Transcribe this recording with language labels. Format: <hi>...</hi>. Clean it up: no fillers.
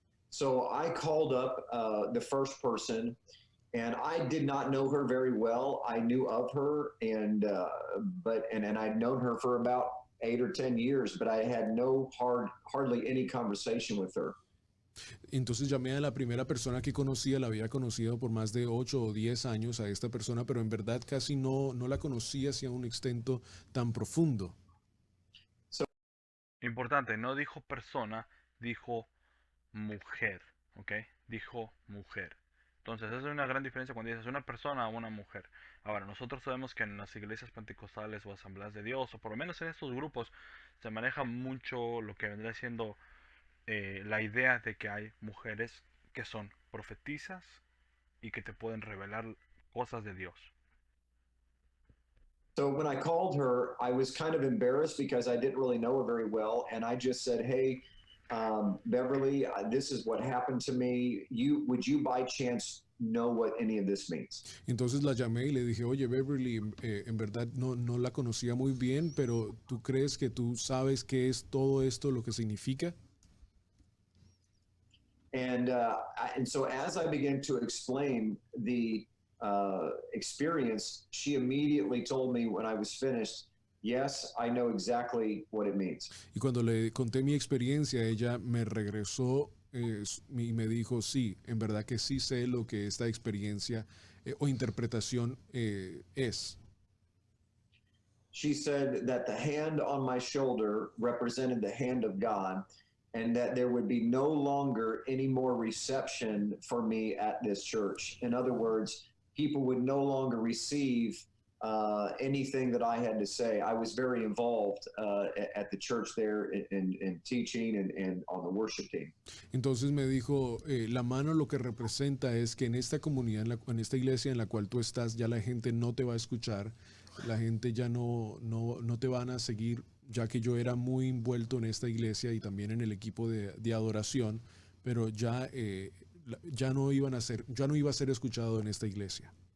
<en>So I called up the first person, and I did not know her very well. I knew of her, and I'd known her for about 8 or 10 years, but I had hardly any conversation with her.</en> <es>Entonces llamé a la primera persona que conocía, la había conocido por más de 8 o 10 años a esta persona, pero en verdad casi no la conocía hacia un extento tan profundo. Importante, no dijo persona, dijo mujer, ¿ok? Dijo mujer. Entonces, esa es una gran diferencia cuando dices una persona o una mujer. Ahora, nosotros sabemos que en las iglesias pentecostales o asambleas de Dios, o por lo menos en estos grupos, se maneja mucho lo que vendría siendo la idea de que hay mujeres que son profetizas y que te pueden revelar cosas de Dios.</es> <en>So when I called her, I was kind of embarrassed because I didn't really know her very well, and I just said, "Hey, Beverly, this is what happened to me. Would you by chance know what any of this means?"</en> <es>Entonces la llamé y le dije, oye Beverly, en verdad no la conocía muy bien, pero ¿tú crees que tú sabes qué es todo esto, lo que significa?</es> <en>And so as I began to explain the experience, she immediately told me when I was finished, "Yes, I know exactly what it means."</en> <es>Y cuando le conté mi experiencia, ella me regresó y me dijo, sí, en verdad que sí sé lo que esta experiencia o interpretación es.</es> <en>She said that the hand on my shoulder represented the hand of God, and that there would be no longer any more reception for me at this church. In other words, people would no longer receive anything that I had to say. I was very involved at the church there in teaching and on the worship team.</en> <es>Entonces me dijo, la mano lo que representa es que en esta comunidad, en esta iglesia en la cual tú estás, ya la gente no te va a escuchar, la gente ya no te van a seguir, ya que yo era muy envuelto en esta iglesia y también en el equipo de adoración, pero ya no iban a ser, ya no iba a ser escuchado en esta iglesia.</es>